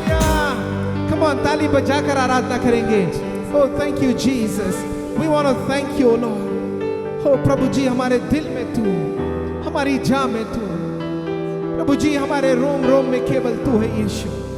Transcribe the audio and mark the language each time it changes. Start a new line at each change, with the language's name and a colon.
English: Come on,
Hindi: ताली बजाकर आराधना करेंगे।
English: Oh, thank you Jesus. We want to thank you, Lord.
Hindi: Oh, प्रभु जी हमारे दिल में तू, हमारी जान में तू, प्रभु जी हमारे रोम रोम में केवल तू है यीशु।